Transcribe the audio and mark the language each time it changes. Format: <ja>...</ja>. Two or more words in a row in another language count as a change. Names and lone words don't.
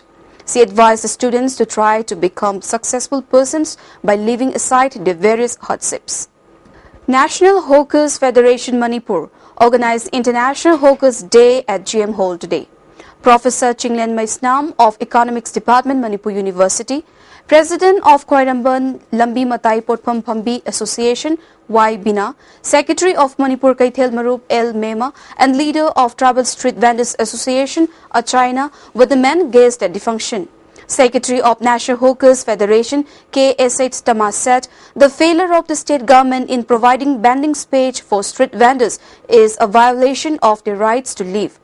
<en>She advised the students to try to become successful persons by leaving aside their various hardships. National Hawkers Federation Manipur organized International Hawkers Day at GM Hall today. Professor Chinglen Maisnam of Economics Department, Manipur University, President of Koiramban Lambi Matai Potpam Pambi Association, Y. Bina, Secretary of Manipur Kaithel Marup L. Mema, and leader of Tribal Street Vendors Association, China, were the men guests at the function. Secretary of National Hawkers Federation, K.S.H. Tama, said the failure of the state government in providing banding space for street vendors is a violation of their rights to live.</en>